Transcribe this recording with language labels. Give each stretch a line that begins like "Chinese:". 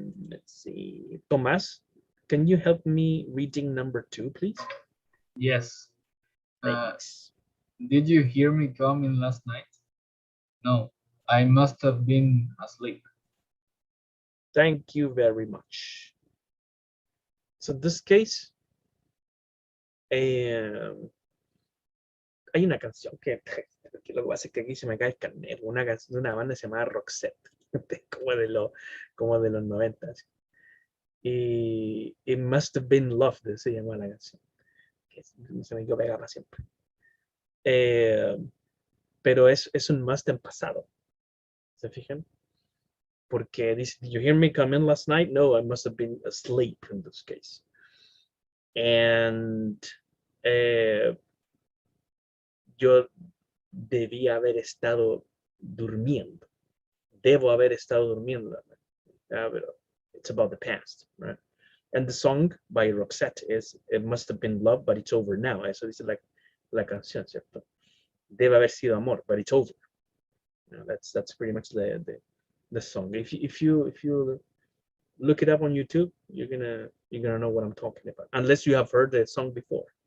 English: Let's see, Tomas, can you help me reading number 2, please? Yes. Thanks. Did you hear me coming last night? No, I must have been asleep. Thank you very much. So in this case,
Spanish: hay una canción que lo que pasa es que aquí se me cae el carnet, una canción de una banda que se llama Roxette, como de los 90. Y It Must Have Been Love, se llama la canción, que se me quedó pegada para siempre. Pero es un must en pasado, ¿se fijan? Porque dice,
English: did you hear me come in last night? No, I must have been asleep in this case. And
Spanish: yo debía haber estado durmiendo. Debo haber estado durmiendo. Pero
English: it's about the past, right? And the song by Roxette is It Must Have Been Love, but It's Over Now.
Spanish: Eso dice la canción, ¿cierto? Debe haber sido amor,
English: but it's over. You know, that's pretty much the song. If you look it up on YouTube, you're gonna know what I'm talking about. Unless you have heard the song before.